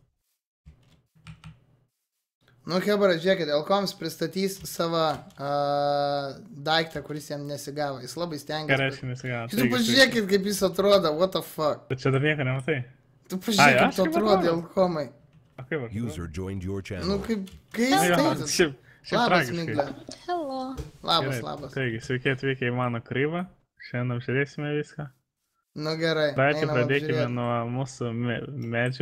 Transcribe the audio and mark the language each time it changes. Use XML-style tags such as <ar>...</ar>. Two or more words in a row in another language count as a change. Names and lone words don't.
<lt>Nu, Hebra, žiūrėkit, Elkoms pristatys savo daiktą, kuris jam nesigavo. Jis labai stengiasi. Ką reiškia nesigavo? Tu pažiūrėkit, kaip jis atrodo,</lt> <en>what the fuck.</en> <lt>Tu čia dar nieko nematai? Tu pažiūrėk, kaip tu atrodo, Elkomai. Nu, kaip tai? Labas, Miglė.</lt> <en>Hello.</en> <lt>Labas. Taigi, sveiki atvykę į mano krybą. Šiandien apžiūrėsime viską. Nu, gerai. Pradėkime nuo mūsų medžių.</lt>